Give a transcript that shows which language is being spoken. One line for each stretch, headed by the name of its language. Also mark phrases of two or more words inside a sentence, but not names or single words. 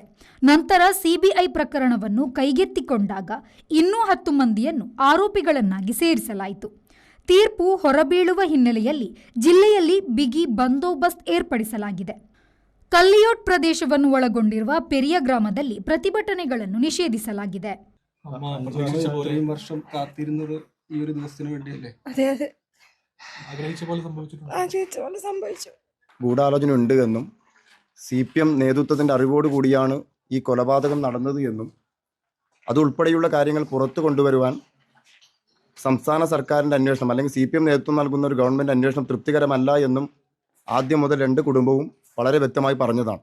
Kannada: ನಂತರ ಸಿಬಿಐ ಪ್ರಕರಣವನ್ನು ಕೈಗೆತ್ತಿಕೊಂಡಾಗ ಇನ್ನೂ 10 ಮಂದಿಯನ್ನು ಆರೋಪಿಗಳನ್ನಾಗಿ ಸೇರಿಸಲಾಯಿತು. ತೀರ್ಪು ಹೊರಬೀಳುವ ಹಿನ್ನೆಲೆಯಲ್ಲಿ ಜಿಲ್ಲೆಯಲ್ಲಿ ಬಿಗಿ ಬಂದೋಬಸ್ತ್ ಏರ್ಪಡಿಸಲಾಗಿದೆ. ಕಲ್ಲಿಯೋಟ್ ಪ್ರದೇಶವನ್ನು ಒಳಗೊಂಡಿರುವ ಪೆರಿಯ ಗ್ರಾಮದಲ್ಲಿ ಪ್ರತಿಭಟನೆಗಳನ್ನು ನಿಷೇಧಿಸಲಾಗಿದೆ.
Malayalam: ഗൂഢാലോചന ഉണ്ട് എന്നും CPM നേതൃത്വത്തിൻ്റെ അറിവോടുകൂടിയാണ് ഈ കൊലപാതകം നടന്നത് എന്നും അതുൾപ്പെടെയുള്ള കാര്യങ്ങൾ പുറത്തു കൊണ്ടുവരുവാൻ സംസ്ഥാന സർക്കാരിൻ്റെ അന്വേഷണം അല്ലെങ്കിൽ CPM നേതൃത്വം നൽകുന്ന ഒരു ഗവൺമെൻറ് അന്വേഷണം തൃപ്തികരമല്ല എന്നും ആദ്യം മുതൽ 2 കുടുംബവും വളരെ വ്യക്തമായി പറഞ്ഞതാണ്.